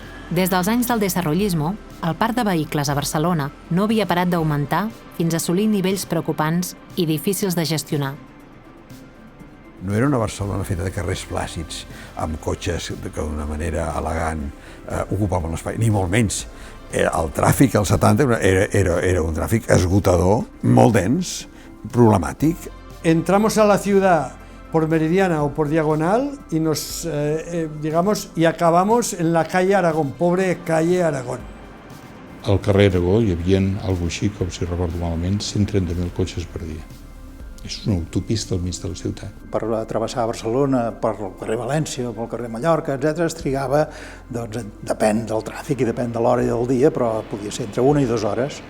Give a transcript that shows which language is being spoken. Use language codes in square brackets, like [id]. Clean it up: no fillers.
[ca] Des dels anys del desarrollismo, el parc de vehicles a Barcelona no havia parat d'augmentar fins a assolir nivells preocupants i difícils de gestionar. No era una Barcelona feta de carrers plàcids, amb cotxes que d'una manera elegant ocupaven l'espai, ni molt menys. El tràfic als 70 era un tràfic esgotador, molt dens, problemàtic. [es] Entramos a la ciudad por Meridiana o por Diagonal y y acabamos en la calle Aragón, pobre calle Aragón. [ca] al carrer Aragó hi havia alguna així, com si recordo malament, 130.000 cotxes per dia. És una autopista al mig de la ciutat. Per travessar Barcelona, per el carrer València, pel carrer Mallorca, etc., es trigava, doncs, depèn del tràfic i depèn de l'hora i del dia, però podia ser entre 1 i 2 hores.